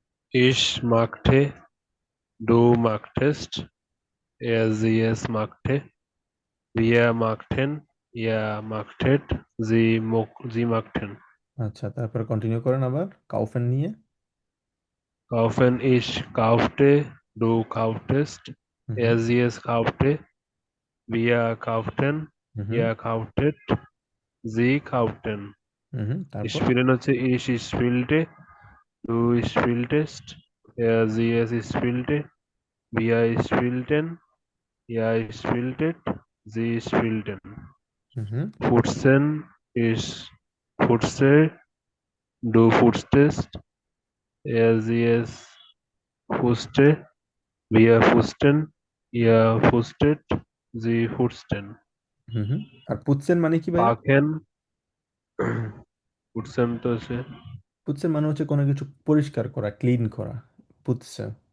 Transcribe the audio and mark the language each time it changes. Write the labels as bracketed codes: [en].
[de] Ich magte, du magtest, sie es magte, wir magten, ihr magtet, sie magten। [bn] আচ্ছা, তারপর continue করেন আবার কাউফেন নিয়ে। [de] Kaufen, ich kaufte, du kauftest, [bn] হুম [de] sie es kaufte, wir kauften, [bn] হুম [de] ihr kauftet, sie kauften। [bn] তারপর [de] Spielen হচ্ছে ich spielte, du spieltest, sie es spielte, wir spielten, ihr spieltet, sie spielten। [bn] হুম [de] Putzen, ich putze, du putztest, sie es putzte, wir putzten, ihr putztet, sie putzten। [bn] হুম আর পুৎসেন মানে কি ভাইয়া? [de] Backen, putzen [bn] তো হচ্ছে পুৎসেন মানে হচ্ছে কোনো কিছু পরিষ্কার করা, ক্লিন করা, পুৎসেন।